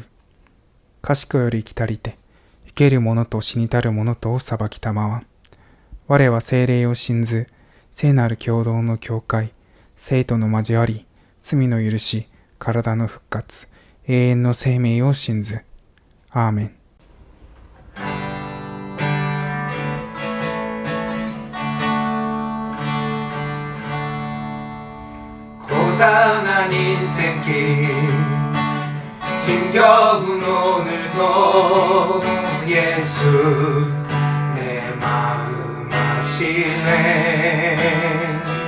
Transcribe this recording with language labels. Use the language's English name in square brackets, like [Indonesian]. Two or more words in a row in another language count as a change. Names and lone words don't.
[Japanese] 賢より来たりて、生ける者と死にたる者とを裁きたまわん。我は聖霊を信ず、聖なる共同の教会、聖徒の交わり、罪の許し、体の復活、永遠の生命を信ず。アーメン。 [Korean] 고단한 인생길 힘겨운 오늘도 예수 내 마음 아시네.